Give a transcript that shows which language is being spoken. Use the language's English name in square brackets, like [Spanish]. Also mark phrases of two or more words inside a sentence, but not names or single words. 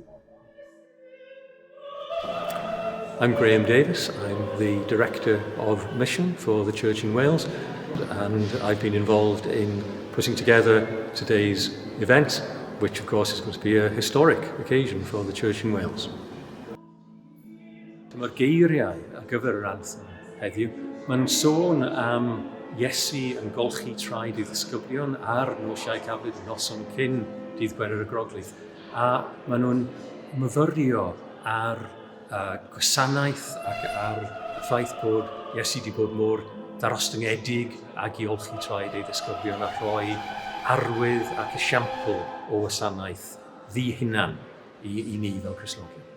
[English] I'm Graham Davis. I'm the Director of Mission for the Church in Wales, and I've been involved in putting together today's event, which of course is going to be a historic occasion for the Church in Wales. [Welsh] Dyma'r geiriau ar gyfer yr anthem heddiw. Mae'n sôn am Iesu yn golchi traed ei ddisgyblion ar nosiau Cablyd noson cyn dydd Gwener y Groglith. A maen nhw'n myfyrio ar gwasanaeth ac ar y ffaith bod Iesu wedi bod mor darostyngedig ac I olchi traed ei ddisgyblion a rhoi arwydd ac esiampl o wasanaeth ddi-hunan I ni fel Cristnogion.